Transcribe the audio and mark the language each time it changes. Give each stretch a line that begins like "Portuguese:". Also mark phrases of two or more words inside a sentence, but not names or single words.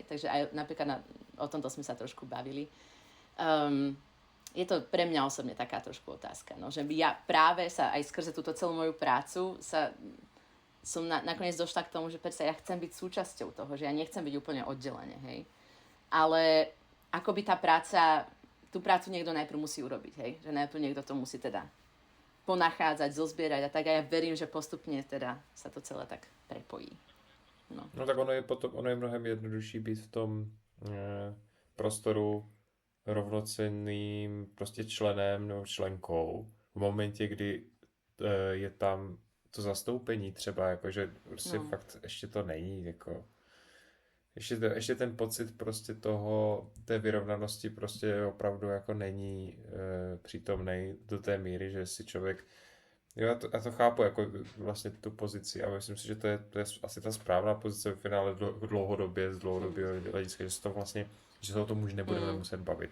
Slovak: Takže aj napríklad o tomto sme sa trošku bavili. Je to pre mňa osobne taká trošku otázka, no, že ja práve sa aj skrze túto celú moju prácu som nakoniec došla k tomu, že predsa ja chcem byť súčasťou toho, že ja nechcem byť úplne oddelenie, hej. Ale akoby tú prácu niekto najprv musí urobiť, hej? Že najprv niekto to musí teda ponachádzať, zozbierať a tak a ja verím, že postupne teda sa to celé tak prepojí.
Czech: No tak ono je mnohem jednodušší být v tom prostoru rovnocenným prostě členem nebo členkou v momentě, kdy je tam to zastoupení třeba, jakože prostě fakt ještě to není, jako ještě ten pocit prostě té vyrovnanosti prostě opravdu jako není přítomnej do té míry, že si člověk, já to chápu jako vlastně tu pozici a myslím si, že to je asi ta správná pozice v finále dlouhodobě, z dlouhodobého hlediska, že se to vlastně, že se o tom už nebudeme muset bavit.